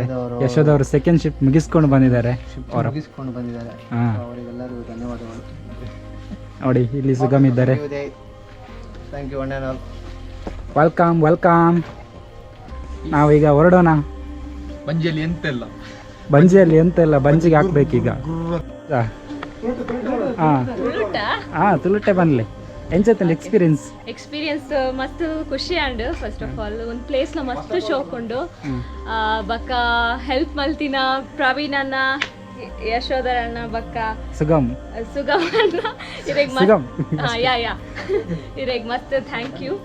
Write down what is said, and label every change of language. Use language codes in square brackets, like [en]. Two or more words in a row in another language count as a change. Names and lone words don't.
[kn] ಯಶೋಧ ಅವರು [en] second shift [kn] ಮುಗಿಸ್ಕೊಂಡು ಬಂದಿದ್ದಾರೆ. ಅವರಿಗೆಲ್ಲರಿಗೂ ಧನ್ಯವಾದಗಳು. ನೋಡಿ ಇಲ್ಲಿ ಸುಗಮ್ ಇದ್ದಾರೆ. [en] thank you ಅಣ್ಣ. welcome welcome. [kn] ನಾವೀಗ ಹೊರಡೋಣ. [tcy] ಬಂಜಿಯಲ್ಲಿ ಎಂತೆಲ್ಲ [kn] ಬಂಜಿಗೆ ಹಾಕ್ಬೇಕೀಗ. [tcy] ತುಳುಟೆ ಬನ್ಲಿ. ಎಂಚತ್ತಲ್ಲ ಎಕ್ಸ್ಪೀರಿಯನ್ಸ್ ಮಸ್ತ್ ಖುಷಿ [en] and first of all [tcy] ಒಂದು ಪ್ಲೇಸ್ನ ಮಸ್ತ್ ಶೋಕೊಂಡು ಬಕ್ಕ ಹೆಲ್ಪ್ ಮಲ್ತಿನ ಪ್ರವೀಣ್ ಅಣ್ಣ, ಯಶೋಧರ್ ಅಣ್ಣ, ಬಕ್ಕ ಸುಗಮ್ ಅಣ್ಣ ಇರೆಗ್ ಮಸ್ತ್ [en] thank you.